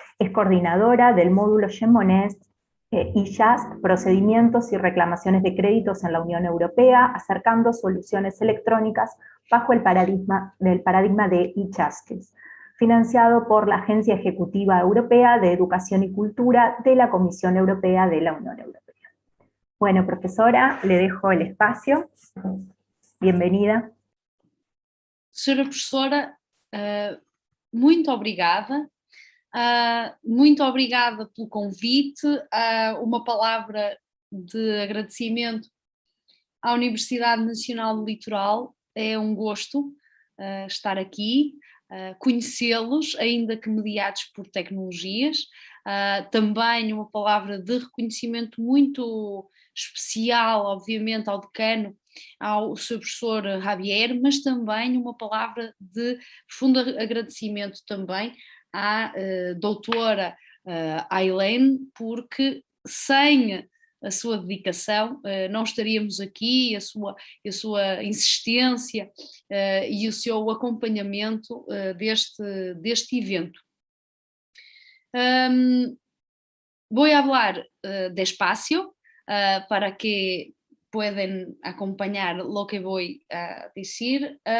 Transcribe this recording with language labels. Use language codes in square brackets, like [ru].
[es] Es coordinadora del módulo Gemonés y JUST, procedimientos y reclamaciones de créditos en la Unión Europea, acercando soluciones electrónicas bajo el paradigma de e-Justice, financiado por la Agencia Ejecutiva Europea de Educación y Cultura de la Comisión Europea de la Unión Europea. Bueno, profesora, le dejo el espacio. Bienvenida. [pt] Senhora professora, muito obrigada. Muito obrigada pelo convite. Uma palavra de agradecimento à Universidade Nacional do Litoral. É um gosto estar aqui, conhecê-los, ainda que mediados por tecnologias. Também uma palavra de reconhecimento muito especial, obviamente, ao decano, ao seu professor Javier, mas também uma palavra de profundo agradecimento também à doutora Ailene, porque sem a sua dedicação, não estaríamos aqui, a sua insistência e o seu acompanhamento deste evento. [es] Voy a hablar despacio para que puedan acompañar lo que voy a decir.